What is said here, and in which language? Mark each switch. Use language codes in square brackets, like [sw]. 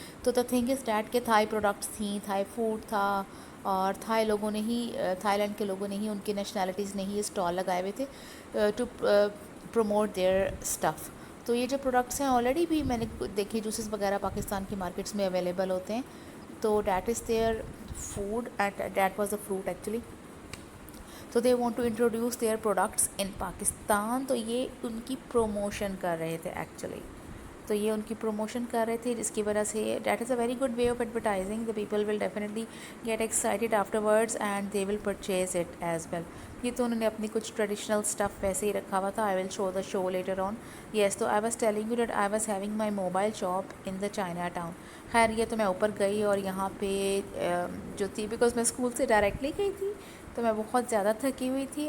[ur] تو [en] the thing is that [ur] کہ Thai products تھیں, تھائی فوڈ تھا, اور تھائی لوگوں نے ہی, تھائی لینڈ کے لوگوں نے ہی, ان کی نیشنلٹیز نے ہی اسٹال لگائے ہوئے تھے [en] To promote their stuff. [ur] تو یہ جو پروڈکٹس ہیں آلریڈی بھی میں نے دیکھی, جوسز وغیرہ پاکستان کی مارکیٹس میں اویلیبل ہوتے ہیں. [en] تو that is their food and that was the fruit actually. تو they want to introduce their products in Pakistan. [ur] تو یہ ان کی پروموشن کر رہے تھے ایکچولی, تو یہ ان کی پروموشن کر رہے تھے, جس کی وجہ سے [en] That is a very good way of advertising. The people will definitely get excited afterwards and they will purchase it as well. [ur] یہ تو انہوں نے اپنی کچھ ٹریڈیشنل اسٹف ویسے ہی رکھا ہوا تھا. [en] I will show the show later on. Yes, تو I was telling you that I was having my mobile shop in the China town. [ur] خیر یہ تو میں اوپر گئی, اور یہاں پہ جو تھی, بیکاز میں اسکول سے ڈائریکٹلی گئی تھی تو میں بہت زیادہ تھکی ہوئی تھی.